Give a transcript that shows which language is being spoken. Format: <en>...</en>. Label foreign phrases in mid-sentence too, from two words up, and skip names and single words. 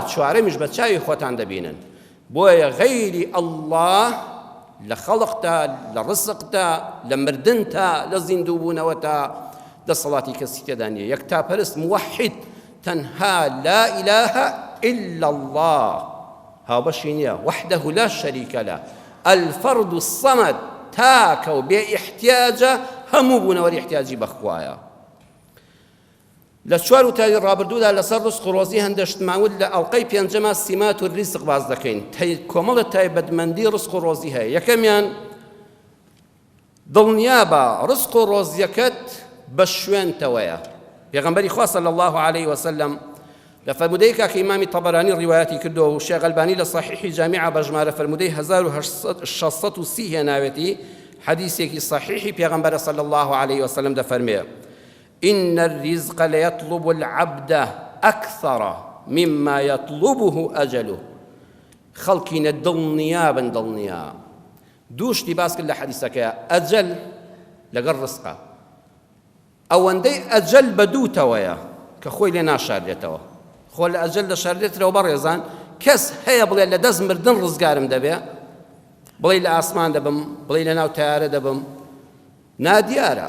<ckb>چوارەمیش بە چاوی خۆتان دەبینن بۆیە غەیری ئەڵڵا لە خەڵقتا لە ڕزقتا لە مردنتا لە زیندووبوونەوەتا دەسەڵاتی کەسی تێدا نییە یەکتاپەرست موحید تەنها</ckb> <ar>لا ئیلاهە إلا الله</ar> <ckb>هاوبەشی نییە</ckb> <ar>وحده لا شريك له الفرد الصمد</ar> <ckb>تاکە و بێ ئیحتیاجە هەموو بوونەوەری احتیاجی بەخوایە. لە چوار وتاری ڕابردوودا لەسەر ڕزق و ڕۆزی هەندەشتماوت لە ئەڵقەی پێنجەما سیمات و ریزق باز دەکەین. کۆمەڵە تایبەتمەندی ڕزق و ڕۆزی هەیە. یەکەمیان دڵنیا بە ڕزق و ڕۆزیەکەت بە شوێنتەوەیە. پێغەمبەری خوا</ckb> <ar>صلی الله عليه وسلم</ar> <ckb>لە فەرمودەیەکە کە ئیمامی تەبەرانی ڕیوایەتی کردووە و شێخ ئەلبانی لە صحیحی جامیعە بە ژمارە فەرمودەی 1630 هێناوێتی حەدیثێکی صحیحی پێغەمبەرە</ckb> <ar>صلی الله عليه وسلم</ar> <ckb>دەفەرمێ</ckb> <ar>إن الرزق ليطلب العبد أكثر مما يطلبه أجله.</ar> <ckb>خەڵکینە دڵنیا بن دڵنیا. دووشتی باس کرد لە حەدیثەکەیە ئەجەل لەگەڵ ڕزقە. ئەوەندەی ئەجەل بە دووتەوەیە کە خۆی لێ ناشاردێتەوە. خۆ لە ئەجەل دەشاردێتەوە بەڕێزان کەس هەیە بڵێ لە دەست مردن ڕزگارم دەبێ بڵێ لە ئاسمان دەبم بڵێ لە ناو تەیارە دەبم نادیارە.</ckb>